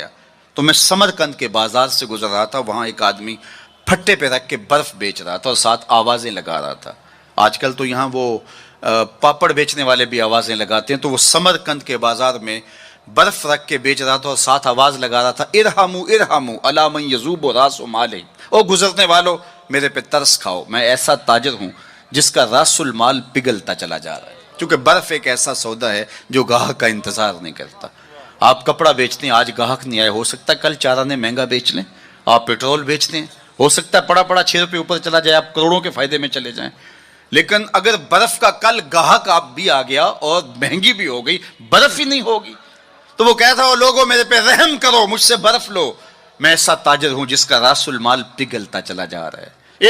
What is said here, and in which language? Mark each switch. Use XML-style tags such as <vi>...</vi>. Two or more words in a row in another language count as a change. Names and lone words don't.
<ur>تو میں سمرقند کے بازار سے گزر رہا تھا، وہاں ایک آدمی پھٹے پہ رکھ کے برف بیچ رہا تھا اور ساتھ آوازیں لگا رہا تھا۔ آج کل تو یہاں وہ پاپڑ بیچنے والے بھی آوازیں لگاتے ہیں، تو وہ سمرقند کے بازار میں برف رکھ کے بیچ رہا تھا اور ساتھ آواز لگا رہا تھا</ur> <ar>ارحموا ارحموا الی من یذوب راس مال،</ar> <ur>او گزرنے والو میرے پہ ترس کھاؤ، میں ایسا تاجر ہوں جس کا راس المال پگھلتا چلا جا رہا ہے، کیونکہ برف ایک ایسا سودا ہے جو گاہک کا انتظار نہیں کرتا۔ آپ کپڑا بیچتے ہیں، آج گاہک نہیں آئے، ہو سکتا ہے کل 4 آنے مہنگا بیچ لیں۔ آپ پیٹرول بیچتے ہیں، ہو سکتا ہے پڑا پڑا 6 روپے اوپر چلا جائے، آپ کروڑوں کے فائدے میں چلے جائیں، لیکن اگر برف کا کل گاہک آپ بھی آ گیا اور مہنگی بھی ہو گئی، برف ہی نہیں ہوگی، تو وہ کہتا ہے لوگوں میرے پہ رحم کرو، مجھ سے برف لو، میں ایسا تاجر ہوں جس کا راس المال پگھلتا چلا جا رہا ہے۔</ur>